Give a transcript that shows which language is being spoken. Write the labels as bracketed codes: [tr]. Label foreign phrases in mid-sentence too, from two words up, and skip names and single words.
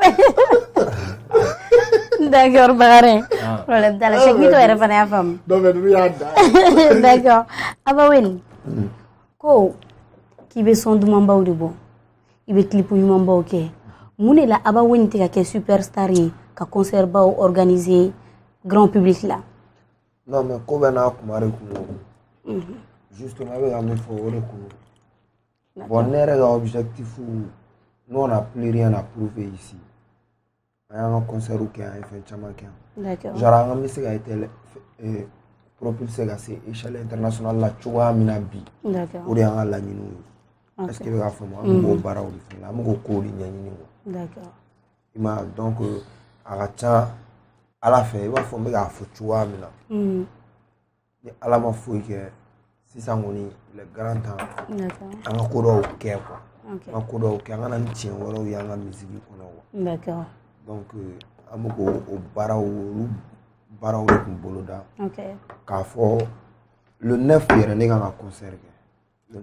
[bm] D'accord, Bakarijan problème t'a la Cheikh Mito yɛrɛ fana y'a faamu d'accord Abawin ko k'i bɛ son dumanbaw de bɔ i bɛ clip ɲumanbaw kɛ mun de la Abawin tɛ ka kɛ superstar ye ka concert baw [fr] organiser grand public [bm] la [fr] non mais [bm] ko bɛ n'a kuma de kun justement bɛ ka min fɔ o de kun bon ne yɛrɛ ka objectif [fr] nous on n'a plus rien à prouver ici [bm] an y'an ka concert kɛ an ye fɛn caman kɛ yan genre an bɛ se ka [fr] été propulsé [bm] ka se [fr] échelle internationale [bm] la cogoya min na bi o de y'an ka laɲiniw ye [fr] est ce que [bm] bɛ k'a faamu an bɛ k'o baaraw de fɛ an bɛ k'o kow de ɲɛɲini i ma donc a ka ca Ala fɛ i b'a fɔ n bɛ k'a fɔ cogoya min na ni Ala ma foyi kɛ sisan kɔni [fr] le grand temps [bm] an ka ko dɔw kɛ quoi an ka ko dɔw kɛ an kana ni tiɲɛ wɛrɛw ye an ka misiki kɔnɔ quoi donc an bɛ k'o baaraw olu baaraw de kun boloda k'a fɔ le 9 yɛrɛ ne kan ka concert kɛ